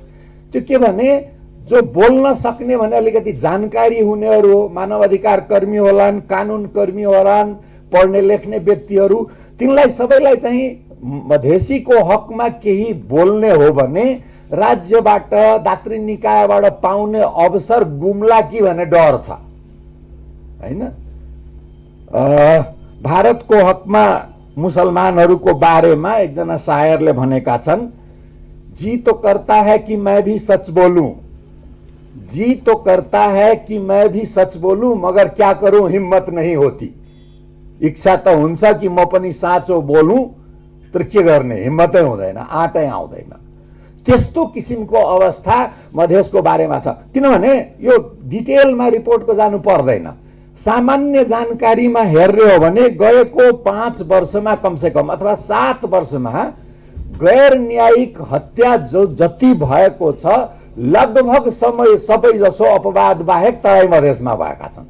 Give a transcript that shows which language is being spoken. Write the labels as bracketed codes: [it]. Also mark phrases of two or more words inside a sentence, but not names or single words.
[ne] त्यो के भने जो बोल्न सक्ने भने अलिकति जानकारी हुनेहरू हो, मानव अधिकार कर्मी होलान्, कानुन कर्मी होलान्, पढ्ने लेख्ने व्यक्तिहरू, तिनलाई सबैलाई चाहिँ मधेसीको हकमा केही बोल्ने हो भने राज्यबाट दात्री निकायबाट पाउने अवसर गुम्ला कि भन्ने डर छ, हैन? भारतको हकमा मुसलमानहरूको बारेमा एकजना शायरले भनेका छन्, [hi] जी तो करता है कि मैं भी सच बोलूं, जी तो करता है कि मैं भी सच बोलूं, मगर क्या करूं हिम्मत नहीं होती। [ne] इच्छा त हुन्छ कि म पनि साँचो बोलूं, तर के गर्ने, हिम्मतै हुँदैन, आँटै आउँदैन। त्यस्तो किसिमको अवस्था मधेसको बारेमा छ। किनभने यो डिटेलमा रिपोर्टको जानु पर्दैन, सामान्य जानकारीमा हेर्ने हो भने गएको 5 वर्षमा कमसेकम अथवा 7 वर्षमा गैर न्यायिक हत्या जो जति भएको छ लगभग समय सबै जसो अपवाद बाहेक तराई मधेसमा भएका छन्।